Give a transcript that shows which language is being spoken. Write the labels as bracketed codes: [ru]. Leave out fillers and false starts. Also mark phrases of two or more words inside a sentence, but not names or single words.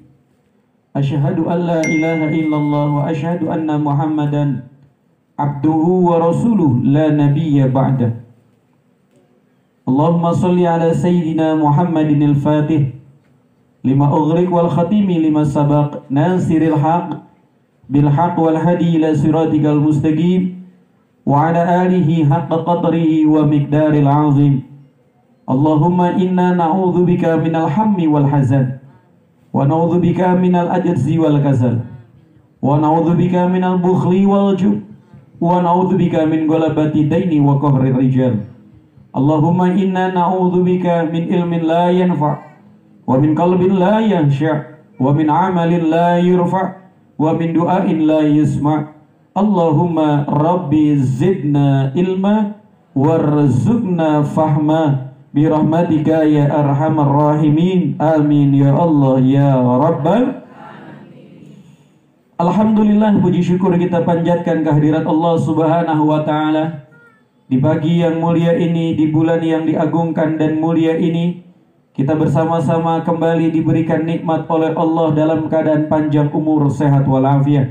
[ar] أشهد أن لا إله إلا الله وأشهد أن محمدا عبده ورسوله لا نبي بعده. اللهم صل على سيدنا محمد الفاتح لما أغلق والخاتم لما سبق ناصر الحق بالحق والهادي إلى صراطك المستقيم وعلى آله حق قدره ومقداره العظيم. اللهم إنا نعوذ بك من الهم والحزن ونعوذ بك من العجز والكسل ونعوذ بك من البخل والجبن ونعوذ بك من غلبة الدين وقهر الرجال. اللهم إنا نعوذ بك من علم لا ينفع ومن قلب لا يخشع ومن عمل لا يرفع ومن دعاء لا يسمع'. اللهم رب زدنا علما وارزقنا فهما برحمتك يا أرحم الراحمين. آمين يا الله يا رب العالمين. [id] Alhamdulillah, puji syukur kita panjatkan kehadirat Allah [ar] سبحانه وتعالى [id] di pagi yang mulia ini, di bulan yang diagungkan dan mulia ini. Kita bersama-sama kembali diberikan nikmat oleh Allah dalam keadaan panjang umur, sehat walafiat.